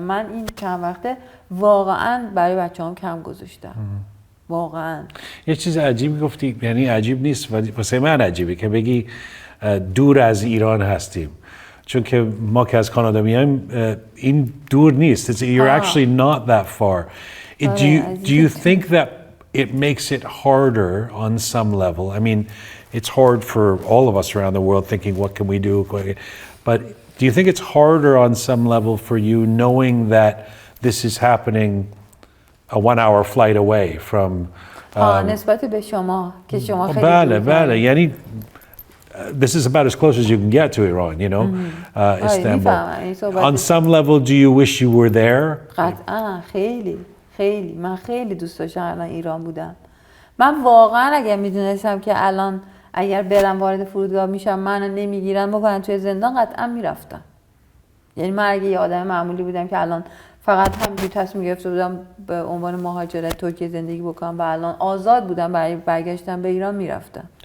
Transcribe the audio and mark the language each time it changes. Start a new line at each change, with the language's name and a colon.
Persian: من این چند وقته واقعا برای بچه‌هام کم گذاشتم. واقعا یه چیز عجیبی گفتی، یعنی عجیب نیست واسه من عجیبه که بگی دور از ایران هستیم، چون که ما که از کانادا میایم این دور نیست.
English: You're actually not that far. Do you think that it makes it harder on some level? I mean, it's hard for all of us around the world thinking what can we do, but do you think it's harder on some level for you knowing that this is happening a 1-hour flight away from
Persian: نسبت به شما که شما خیلی بله یعنی
English: this is about as close as you can get to Iran, you know, Istanbul. On some level, do you wish you were there?
Persian: قطعا خیلی من خیلی دوست داشتم الان ایران بودم. من واقعا اگر میدونستم که الان اگر برم وارد فرودگاه میشم منو نمیگیرن بکنن توی زندان، قطعا میرفتم. یعنی من اگه یه آدم معمولی بودم که الان فقط همینجوری تصمیم گرفته بودم به عنوان مهاجرت ترکیه زندگی بکنم و الان آزاد بودم برای برگشتن به ایران، میرفتم.